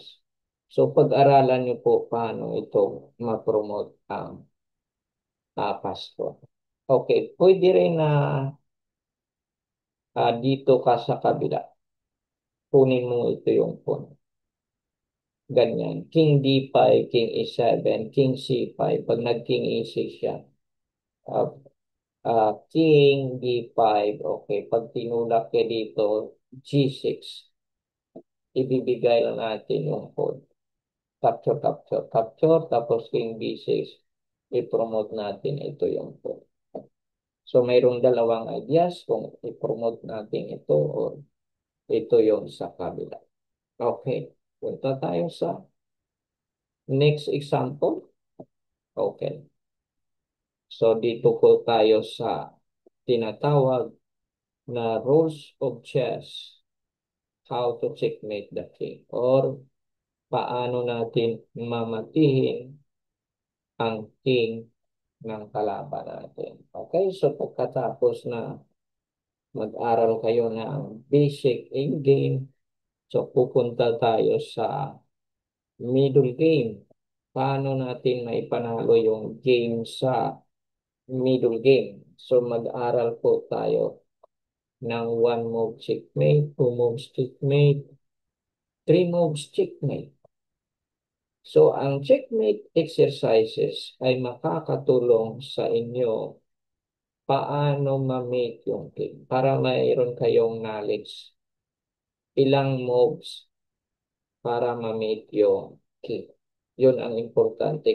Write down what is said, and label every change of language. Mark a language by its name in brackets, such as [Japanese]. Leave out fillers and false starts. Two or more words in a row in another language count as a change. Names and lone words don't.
[Filipino] So, pag-aralan nyo po paano ito ma-promote ang Pasko. Okay, pwede rin na dito ka sa kabila. Kunin mo ito yung pawn. Ganyan. King D5, King E7, King C5. Pag nag-King E6 yan. Uh, King D5. Okay. Pag tinulak ka dito, G6. Ibibigay lang natin yung pawn. [English] Capture, capture, capture. [Filipino] Tapos King B6. I-promote natin ito yung pawn. So, mayroong dalawang ideas kung i-promote natin ito o ito yung sa kabila. Okay. Punta tayo sa [English] next example. [Filipino] Okay. So, dito po tayo sa tinatawag na [English] rules of chess. How to checkmate the king. [Filipino] Or paano natin mamatihin ang king ng kalaban natin. Okay. So, pagkatapos na mag-aral kayo ng [English] basic in game, [Filipino] so pupunta tayo sa [English] middle game. [Filipino] Paano natin maipanalo yung game sa [English] middle game? [Filipino] So mag-aral po tayo ng [English] one move checkmate, two moves checkmate, three moves checkmate. [Filipino] So ang [English] checkmate exercises [Filipino] ay makakatulong sa inyo paano ma-mate yung game para mayroon kayong knowledge ilang moves para ma-mate yung king. Yun ang importante.